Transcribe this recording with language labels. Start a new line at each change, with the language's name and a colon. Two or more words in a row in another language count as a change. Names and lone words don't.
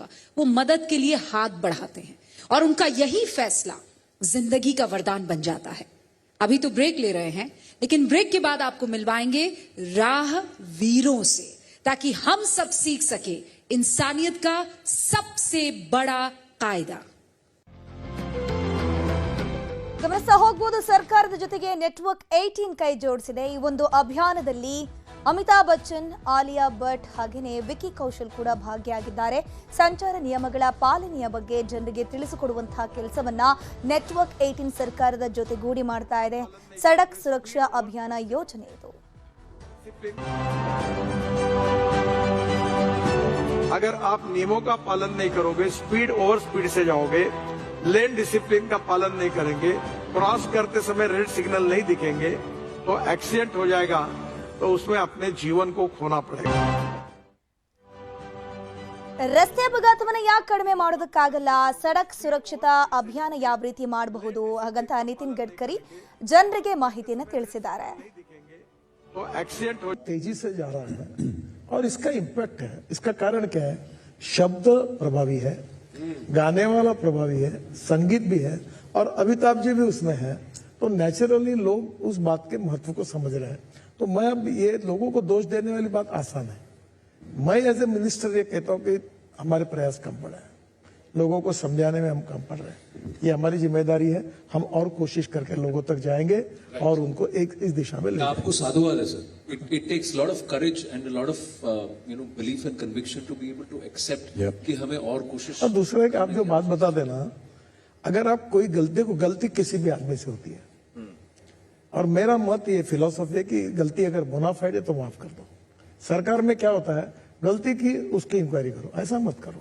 Hindi: वो मदद के लिए हाथ बढ़ाते हैं और उनका यही फैसला जिंदगी का वरदान बन जाता है। अभी तो ब्रेक ले रहे हैं, लेकिन ब्रेक के बाद आपको मिलवाएंगे राह वीरों से, ताकि हम सब सीख सके इंसानियत का सबसे बड़ा कायदा।
Kannada: ಗಮನಿಸ್ತಾ ಹೋಗಬಹುದು, ಸರ್ಕಾರದ ಜೊತೆಗೆ ನೆಟ್ವರ್ಕ್ 18 ಕೈ ಜೋಡಿಸಿದೆ. ಈ ಒಂದು ಅಭಿಯಾನದಲ್ಲಿ ಅಮಿತಾಬ್ ಬಚ್ಚನ್, ಆಲಿಯಾ ಭಟ್ ಹಾಗೆಯೇ ವಿಕಿ ಕೌಶಲ್ ಕೂಡ ಭಾಗಿಯಾಗಿದ್ದಾರೆ. ಸಂಚಾರ ನಿಯಮಗಳ ಪಾಲನೆಯ ಬಗ್ಗೆ ಜನರಿಗೆ ತಿಳಿಸಿಕೊಡುವಂತಹ ಕೆಲಸವನ್ನ ನೆಟ್ವರ್ಕ್ 18 ಸರ್ಕಾರದ ಜೊತೆಗೂಡಿ ಮಾಡ್ತಾ ಇದೆ. ಸಡಕ್ ಸುರಕ್ಷಾ ಅಭಿಯಾನ ಯೋಜನೆ ಇದು.
Hindi: अगर आप नियमों का पालन नहीं करोगे,
English: speed over speed
Hindi: से जाओगे,
English: lane discipline
Hindi: का पालन नहीं करेंगे, क्रॉस करते समय
English: red signal
Hindi: नहीं दिखेंगे, तो एक्सीडेंट हो जाएगा, तो उसमें अपने जीवन को खोना पड़ेगा.
Kannada: ರಸ್ತೆ ಅಪಘಾತವನ್ನು ಯಾಕೆ ಕಡಿಮೆ ಮಾಡೋದಕ್ಕಾಗಲ್ಲ? ಸಡಕ್ ಸುರಕ್ಷತಾ ಅಭಿಯಾನ ಯಾವ ರೀತಿ ಮಾಡಬಹುದು ಹಾಗಂತ ನಿತಿನ್ ಗಡ್ಕರಿ ಜನರಿಗೆ ಮಾಹಿತಿಯನ್ನು ತಿಳಿಸಿದ್ದಾರೆ.
Hindi: तो एक्सीडेंट हो तेजी से जा रहा है और इसका इम्पैक्ट है. इसका कारण क्या है? शब्द प्रभावी है, गाने वाला प्रभावी है, संगीत भी है और अमिताभ जी भी उसमें है. तो नेचुरली लोग उस बात के महत्व को समझ रहे हैं. तो मैं अब ये लोगों को दोष देने वाली बात आसान है. मैं
English: as a minister
Hindi: ये कहता हूँ कि हमारे प्रयास कम पड़े हैं, लोगों को समझाने में हम कम पड़ रहे हैं. ये हमारी जिम्मेदारी है. हम और कोशिश करके लोगों तक जाएंगे और उनको एक इस दिशा में ले जाएंगे. आपको साधुवाद है सर. It takes lot of courage and a lot of belief and conviction to be able to accept कि हमें और कोशिश. और दूसरा एक आप जो बात बता देना, अगर आप कोई गलती किसी भी आदमी से होती है और मेरा मत ये फिलॉसफी है कि गलती अगर बोनाफाइड है तो माफ कर दो. सरकार में क्या होता है, गलती की उसकी इंक्वायरी करो, ऐसा मत करो.